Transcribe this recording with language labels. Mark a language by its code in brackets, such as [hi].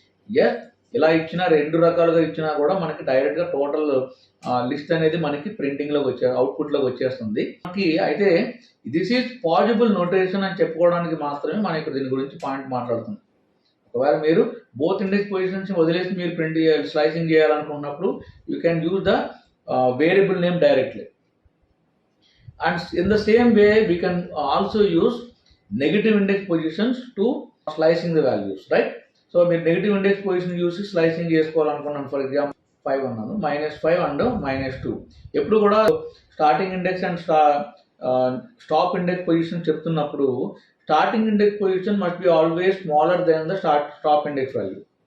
[te] Yes, ఇలా ఇచ్చినా 2 రకాలుగా ఇచ్చినా కూడా మనకి డైరెక్ట్గా టోటల్ లిస్ట్ అనేది మనకి ప్రింటింగ్లోకి అవుట్పుట్లోకి వచ్చేస్తుంది మనకి. అయితే [en] this is possible notation [te] అని చెప్పుకోవడానికి మాత్రమే మనం ఇక్కడ దీని గురించి పాయింట్ మాట్లాడుతున్నాం. ఒకవేళ మీరు బోత్ ఇండెక్స్ పొజిషన్స్ వదిలేసి మీరు ప్రింట్ స్లైసింగ్ చేయాలనుకున్నప్పుడు [en] You can use the variable name directly. And in the same way we can also use negative index positions to slicing the values, right? [te] So మీరు negative index position చూసి slicing చేసుకోవాలనుకున్నాను. For example 5 అన్నాను, -5 and -2. ఎప్పుడు కూడా starting index and stop index position చెప్తున్నప్పుడు starting index position [en] Must be always smaller than the stop index value.